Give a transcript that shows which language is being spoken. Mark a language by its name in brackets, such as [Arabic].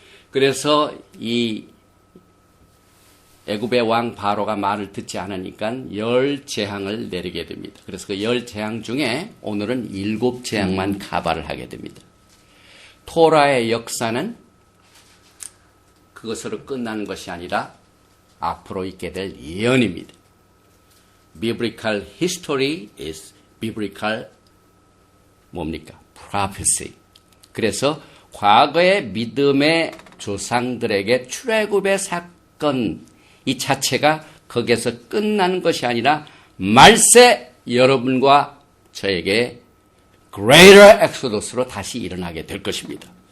[Korean] 그래서 이 애굽의 왕 바로가 말을 듣지 않으니까 10재앙을 내리게 됩니다. 그래서 그 10재앙 중에 오늘은 7재앙만 가발을 하게 됩니다. 토라의 역사는 그것으로 끝나는 것이 아니라 앞으로 있게 될 예언입니다. [English] Biblical history is biblical [Korean] 뭡니까? [English] prophecy. [Korean] 그래서 과거의 믿음의 조상들에게 출애굽의 사건 이 자체가 거기에서 끝나는 것이 아니라 말세 여러분과 저에게 [English] greater exodus [Korean] 로 다시 일어나게 될 것입니다.